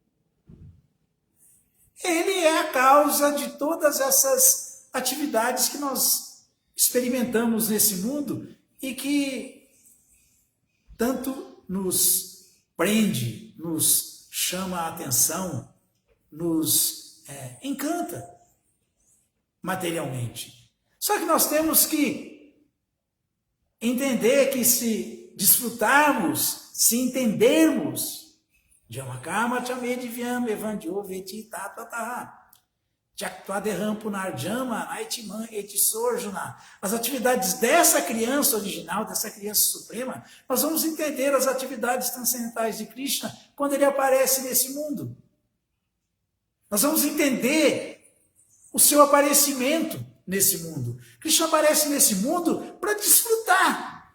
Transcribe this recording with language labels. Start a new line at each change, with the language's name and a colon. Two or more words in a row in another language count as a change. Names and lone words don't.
Portuguese: ele é a causa de todas essas atividades que nós experimentamos nesse mundo e que tanto nos prende, nos chama a atenção, nos encanta materialmente. Só que nós temos que entender que se desfrutarmos, se entendermos,
Sanskrit: जन्म कर्म च मे दिव्यम् एवं यो वेत्ति तत्त्वतः त्यक्त्वा देहं पुनर्जन्म नैति मामेति सोऽर्जुन.
Portuguese: As atividades dessa criança original, dessa criança suprema, nós vamos entender as atividades transcendentais de Krishna quando ele aparece nesse mundo. Nós vamos entender o seu aparecimento nesse mundo. Krishna aparece nesse mundo para desfrutar.